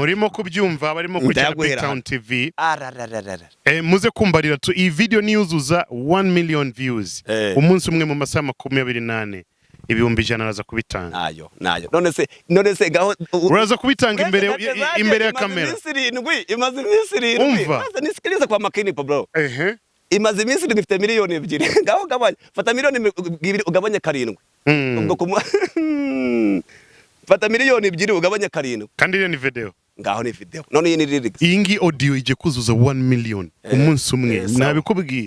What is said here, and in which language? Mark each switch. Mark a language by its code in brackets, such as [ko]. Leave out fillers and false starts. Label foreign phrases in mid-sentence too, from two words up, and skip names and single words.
[rw] murimo kubyumva barimo kujya BigTown TV. Muze kumbarira tu iyi video niyuzuza 1 [en] million views [rw] umunsi umwe mu masaha 28 ibihumbi 100 araza kubitanga. Nayo none se gaho uraza kubitanga imbere ya kamera. Imaze iminsi 7 umva [sw] nisikiliza kwa makini pa bro. [rw] Imaze iminsi 7 ifite miliyoni 2 gaho gabanya fata miliyoni 2 ugabanye 7 ubwo fata miliyoni 2 ugabanye 7 kandi iyo ni video ngaho ni video none iyi ni lyrics. Iyi ngi audio ije kuzuza 1 million umunsi umwe nabikubwiye.